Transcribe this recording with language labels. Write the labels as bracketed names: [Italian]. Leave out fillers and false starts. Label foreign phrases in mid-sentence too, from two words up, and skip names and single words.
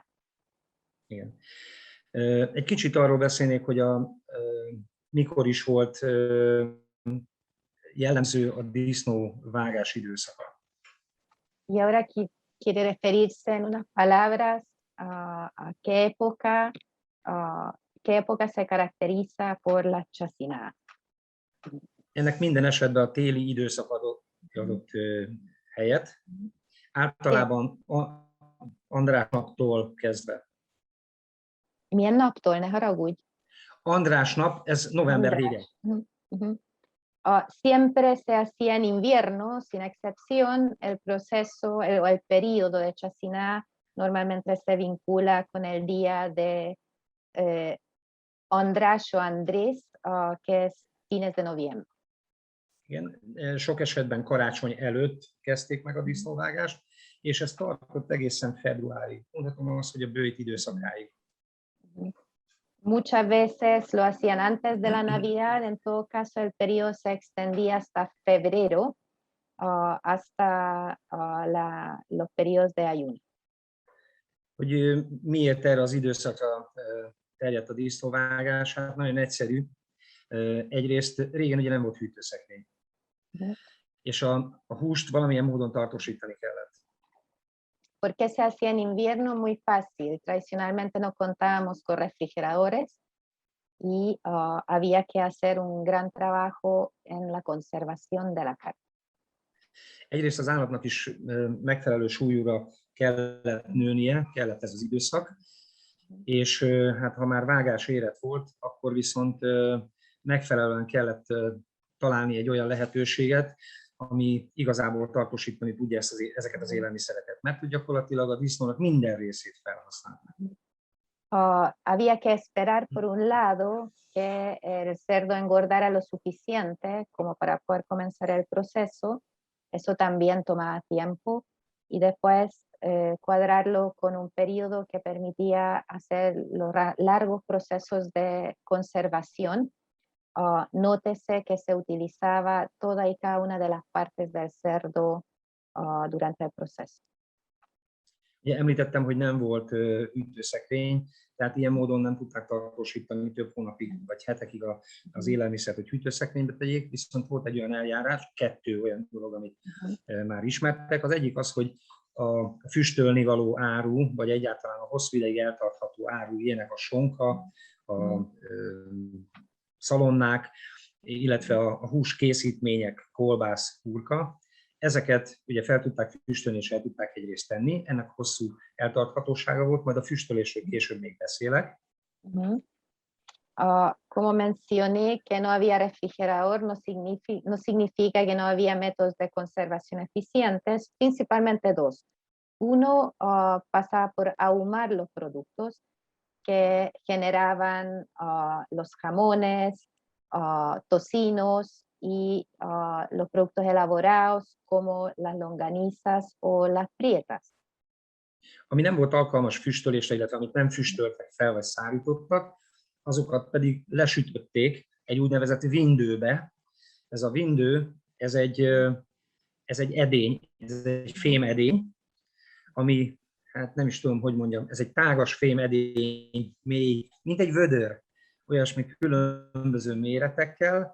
[Hungarian] Igen. Egy kicsit arról beszélnék, hogy mikor is volt jellemző a disznóvágás időszaka. [Spanish] Y ahora quiere referirse en unas palabras a qué época se caracteriza por la chacinada. [Hungarian] Ennek minden esetben a téli időszak adott helyet, általában András naptól kezdve. Milyen naptól, ne haragudj? András nap, ez november vége. [Spanish] Siempre se hacía en invierno, sin excepción, el proceso o el periodo de chacinada normalmente se vincula con el día de András o Andrés, que es fines de noviembre. [Hungarian] Igen, sok esetben karácsony előtt kezdték meg a disznóvágást, és ez tartott egészen februárig. Mondhatom azt, hogy a bőjt időszakáig. [Spanish] Muchas veces lo hacían antes de la Navidad, en todo caso el periodo se extendía hasta febrero, hasta los periodos de ayuno. [Hungarian] Hogy miért erre az időszakra terjedt a disznóvágás? Hát nagyon egyszerű. Egyrészt régen ugye nem volt hűtőszekrény, és a húst valamilyen módon tartósítani kellett. [Spanish] ¿Por qué se hacía en invierno? Muy fácil. Tradicionalmente no contábamos con refrigeradores y había que hacer un gran trabajo en la conservación de la carne. [Hungarian] Egyrészt az állatnak is megfelelő súlyúra kellett nőnie, kellett ez az időszak, és hát ha már vágás érett volt, akkor viszont megfelelően kellett találni egy olyan lehetőséget, ami igazából tartósítani tudja ezeket az élelmiszereket, mert gyakorlatilag a disznónak minden részét felhasználták. [Spanish] Había que esperar por un lado que el cerdo engordara lo suficiente como para poder comenzar el proceso, eso también tomaba tiempo, y después cuadrarlo con un periodo que permitía hacer los largos procesos de conservación. Nótese que se utilizaba toda y cada una de las partes del cerdo durante el proceso. [Hungarian] Ugye említettem, hogy nem volt hűtőszekrény, tehát ilyen módon nem tudták tartósítani több hónapig vagy hetekig az élelmiszert, hogy hűtőszekrénybe tegyék, viszont volt egy olyan eljárás, 2 olyan dolog, amit már ismertek. Az egyik az, hogy a füstölni való áru, vagy egyáltalán a hosszú ideig eltartható áru, ilyenek a sonka, a szalonnák, illetve a húskészítmények, kolbász, hurka, ezeket ugye fel tudták füstölni és el tudták egyrészt tenni, ennek hosszú eltarthatósága volt, majd a füstölésről később még beszélek. [Spanish] Como mencioné que no había refrigerador, no significa que no había métodos de conservación eficientes, principalmente dos. Uno pasaba por ahumar los productos que generaban los jamones, tocinos y los productos elaborados como las longanizas o las prietas. [Hungarian] Ami nem volt alkalmas füstölésre, illetve amit nem füstöltek fel vagy szárítottak, azokat pedig lesütötték egy úgynevezett vindőbe. Ez a vindő, ez egy edény, ez egy fémedény, ami, hát nem is tudom, hogy mondjam, ez egy tágas fémedény, mély, mint egy vödör, olyasmi különböző méretekkel.